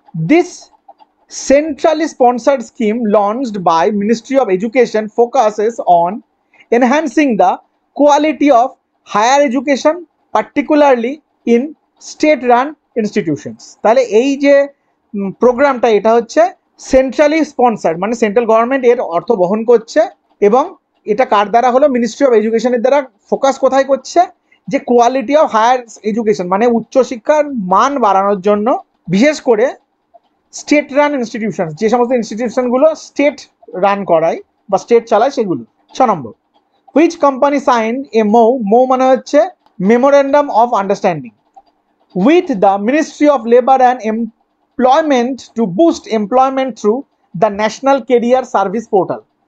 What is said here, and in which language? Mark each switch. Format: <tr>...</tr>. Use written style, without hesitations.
<en>This centrally sponsored scheme launched by Ministry of Education focuses on enhancing the quality of higher education, particularly in state-run institutions.</en> <bn>তাহলে এই যে প্রোগ্রামটা এটা হচ্ছে centrally sponsored, মানে central government এর অর্থ বহন করছে এবং এটা কার দ্বারা হলো? মিনিস্ট্রি অফ এডুকেশনের দ্বারা। ফোকাস কোথায় করছে? যে কোয়ালিটি অফ হায়ার এডুকেশন মানে উচ্চশিক্ষার মান বাড়ানোর জন্য, বিশেষ করে স্টেট রান ইনস্টিটিউশন, যে সমস্ত ইনস্টিটিউশনগুলো স্টেট রান করায় বা স্টেট চালায় সেগুলো। 6 নম্বর,</bn> <en>which company signed a MOU</en> <bn>মানে হচ্ছে</bn> <en>Memorandum of understanding with the Ministry of Labor and Employment to boost employment through the National Career Service Portal.</en>